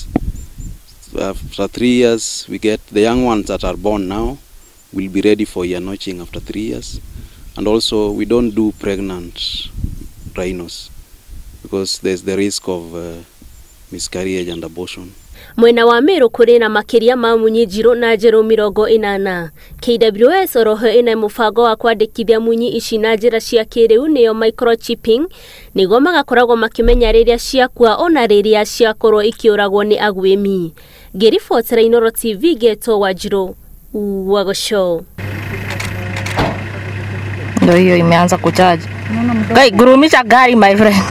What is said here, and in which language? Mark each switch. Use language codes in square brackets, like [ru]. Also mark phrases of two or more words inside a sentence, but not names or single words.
[en] After 3 years, we get the young ones that are born now will be ready for ear notching after 3 years. And also, we don't do pregnant rhinos because there's the risk of miscarriage and abortion. [ki] Mwena wa Meru kũrĩ na makĩria ma munyi njirũ na njerũ 80. KWS oroho ina mũbango wa kwandĩkithia munyi ici na njĩra cia kĩrĩu nĩyo microchipping, nĩguo magakoragwo makĩmenya rĩrĩa ciakua ona rĩrĩa ciakorwo ikĩũragwo nĩ agwĩmi. Ngĩribotera Inooro TV Geto Wanjirũ Wagoco. [sw] Ndio hiyo imeanza kuchaji. Gurumisha gari [en] my friend.